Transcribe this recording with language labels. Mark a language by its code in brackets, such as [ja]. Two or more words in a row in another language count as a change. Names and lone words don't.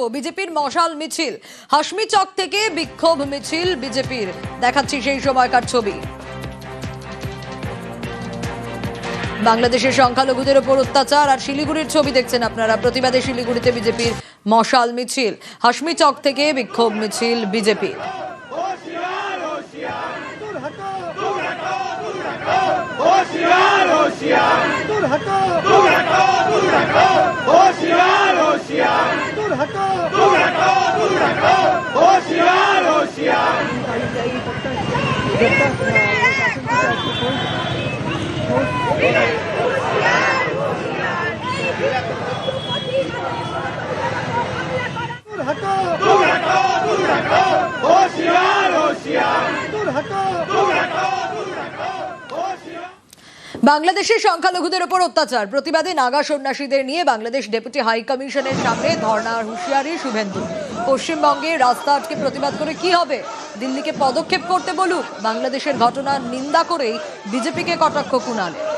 [bn] বিজেপির মশাল মিছিল, হাসমি চক থেকে বিক্ষোভ মিছিল বিজেপির, দেখাচ্ছি সেই সময়কার ছবি। বাংলাদেশের সংখ্যালঘুদের উপর অত্যাচার আর শিলিগুড়ির ছবি দেখছেন আপনারা। প্রতিবাদে শিলিগুড়িতে বিজেপির মশাল মিছিল, হাসমি চক থেকে বিক্ষোভ মিছিল বিজেপির। [hi] होशियार होशियार दूर हटो दूर हटो दूर हटो होशियार होशियार दूर हटो होशियार होशियार दूर हटो होशियार होशियार दूर हटो होशियार। [bn] বাংলাদেশের সংখ্যালঘুদের ওপর অত্যাচার প্রতিবাদে নাগা সন্ন্যাসীদের নিয়ে বাংলাদেশ ডেপুটি হাই কমিশনের সামনে ধর্নার হুঁশিয়ারি শুভেন্দু। পশ্চিমবঙ্গে রাস্তা আটকে প্রতিবাদ করে কি হবে? দিল্লিকে পদক্ষেপ করতে বলুক। বাংলাদেশের ঘটনার নিন্দা করেই বিজেপিকে কটাক্ষ কুণাল।